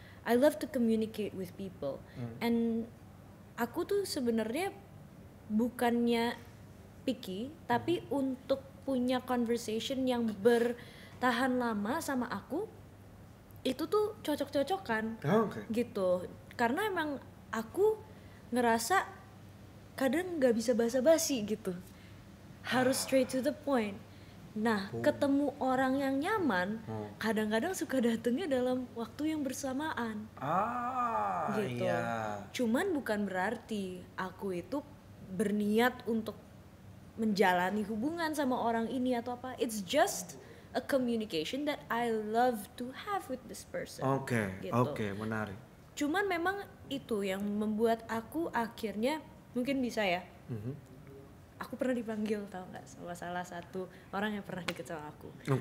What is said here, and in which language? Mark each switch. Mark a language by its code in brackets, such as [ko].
[en] I love to communicate with people. And [id] aku tuh sebenarnya bukannya picky, tapi untuk punya [en] conversation [id] yang bertahan lama sama aku itu tuh cocok-cocokan. Gitu. Karena emang aku ngerasa kadang nggak bisa basa-basi gitu. [en] Harus straight to the point. [id] Nah, ketemu orang yang nyaman, kadang-kadang suka datangnya dalam waktu yang bersamaan. Gitu. Iya. Cuman bukan berarti aku itu berniat untuk menjalani hubungan sama orang ini atau apa. [en] It's just a communication that I love to have with this person. [id] Oke, menarik. Cuman memang itu yang membuat aku akhirnya mungkin bisa ya. Aku pernah dipanggil, tahu nggak, sama salah satu orang yang pernah deket sama aku.